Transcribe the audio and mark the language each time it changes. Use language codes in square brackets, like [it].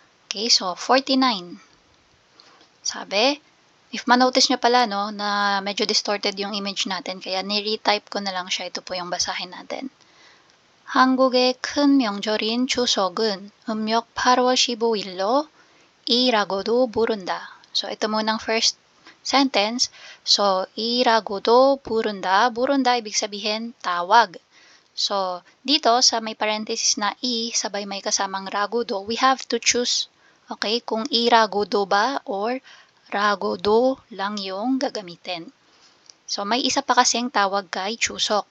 [tl] Okay, so 49. Sabi, if manotice nyo pala, no, na medyo distorted yung image natin, kaya ni-retype ko na lang siya. Ito po yung basahin natin. [ko] 한국의 큰 명절인 추석은 음력 8월 15일로 이라고도 부른다. [tl] So, ito munang first sentence. [ko] So, 이라고도 부른다. [tl] 부른다, ibig sabihin, tawag. So, dito sa may parenthesis na i, sabay may kasamang ragudo, we have to choose, okay, kung iragudo ba or ragudo lang yung gagamitin. So, may isa pa kasing tawag kay Chuseok.